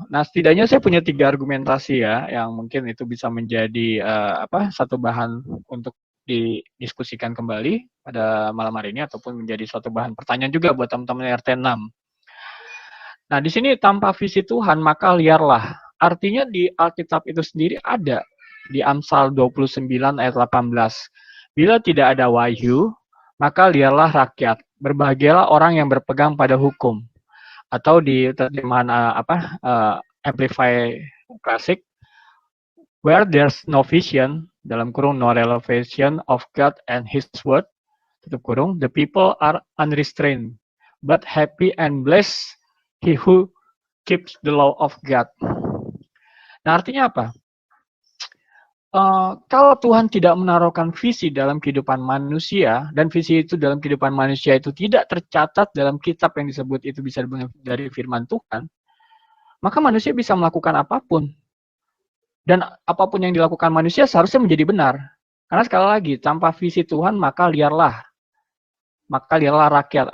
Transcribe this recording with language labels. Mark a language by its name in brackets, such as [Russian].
[Indonesian] Nah, setidaknya saya punya 3 argumentasi ya, yang mungkin itu bisa menjadi satu bahan untuk didiskusikan kembali pada malam hari ini ataupun menjadi suatu bahan pertanyaan juga buat teman-teman RT6. Nah, di sini tanpa visi Tuhan maka liarlah. Artinya di Alkitab itu sendiri ada di Amsal 29 ayat 18. Bila tidak ada wahyu, maka liarlah rakyat. Berbahagialah orang yang berpegang pada hukum. Atau di terjemahan Amplify Classic, [English] where there's no vision, [Indonesian] dalam kurung [English] no revelation of God and His word, [Indonesian] tutup kurung, [English] the people are unrestrained, but happy and blessed he who keeps the law of God. [Indonesian] Nah, artinya apa? Kalau Tuhan tidak menaruhkan visi dalam kehidupan manusia, dan visi itu dalam kehidupan manusia itu tidak tercatat dalam kitab yang disebut itu bisa dari firman Tuhan, maka manusia bisa melakukan apapun. Dan apapun yang dilakukan manusia seharusnya menjadi benar. Karena sekali lagi, tanpa visi Tuhan, maka liarlah rakyat.